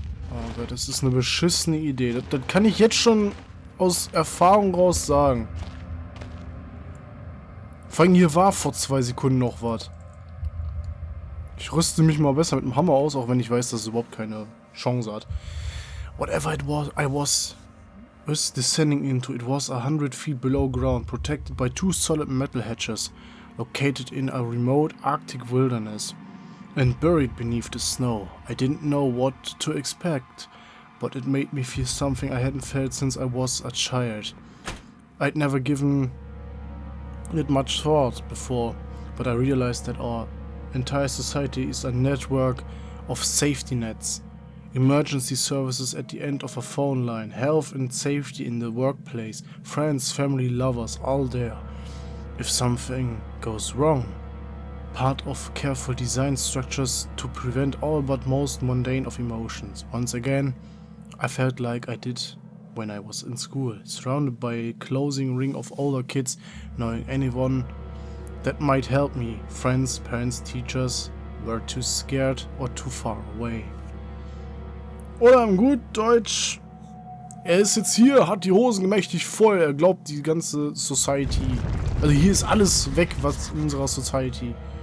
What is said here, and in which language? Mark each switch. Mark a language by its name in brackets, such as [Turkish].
[German] Oh Gott, das ist eine beschissene Idee. Das kann ich jetzt schon aus Erfahrung raus sagen. Vor allem hier war vor 2 Sekunden noch was. Ich rüste mich mal besser mit dem Hammer aus, auch wenn ich weiß, dass es überhaupt keine Chance hat. [English] Whatever it was, I was descending into, it was 100 feet below ground, protected by 2 solid metal hatches, located in a remote Arctic wilderness, and buried beneath the snow. I didn't know what to expect, but it made me feel something I hadn't felt since I was a child. I'd never given it much thought before, but I realized that our entire society is a network of safety nets. Emergency services at the end of a phone line, health and safety in the workplace, friends, family, lovers, all there. If something goes wrong, part of careful design structures to prevent all but most mundane of emotions. Once again, I felt like I did when I was in school, surrounded by a closing ring of older kids, knowing anyone that might help me. Friends, parents, teachers were too scared or too far away. [German] Oder im gut Deutsch, er ist jetzt hier, hat die Hosen mächtig voll, er glaubt die ganze Society, also hier ist alles weg, was in unserer Society.